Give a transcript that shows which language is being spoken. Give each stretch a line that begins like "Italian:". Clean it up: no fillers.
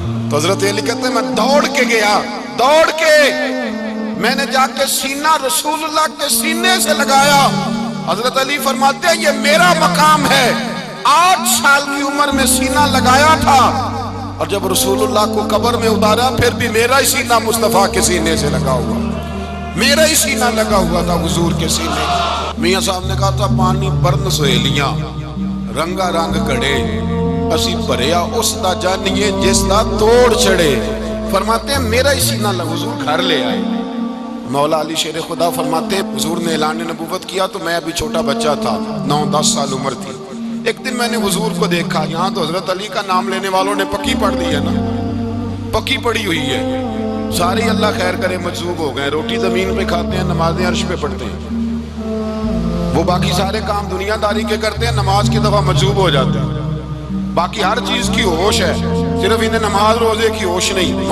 Urdu: تو حضرت علی کہتے ہیں میں دوڑ کے گیا, میں نے جا کے سینہ رسول اللہ کے سینے سے لگایا. حضرت علی فرماتے ہیں یہ میرا مقام ہے, 8 سال کی عمر میں سینہ لگایا تھا, اور جب رسول اللہ کو قبر میں اتارا پھر بھی میرا ہی سینہ مصطفیٰ کے سینے سے لگا ہوا, میرا ہی سینہ لگا ہوا تھا حضور کے سینے.
Punjabi: میاں صاحب نے کہا تھا پانی برن سہیلیاں رنگا رنگ کڑے, اسی بھریا اس دا جانیے جس دا توڑ چڑے.
Urdu: فرماتے ہیں میرا ہی سینہ لگا, حضور گھر لے آئے. مولا علی شیر خدا فرماتے ہیں حضور نے اعلان نبوت کیا تو میں ابھی چھوٹا بچہ تھا, 9-10 سال عمر تھی. ایک دن میں نے حضور کو دیکھا, یہاں تو حضرت علی کا نام لینے والوں نے پکی پڑھ دی ہے نا, پکی پڑی ہوئی ہے, سارے اللہ خیر کرے مجذوب ہو گئے, روٹی زمین پہ کھاتے ہیں, نمازیں عرش پہ پڑھتے ہیں, وہ باقی سارے کام دنیا داری کے کرتے ہیں, نماز کی دفعہ مجذوب ہو جاتے ہیں, باقی ہر چیز کی ہوش ہے, صرف انہیں نماز روزے کی ہوش نہیں.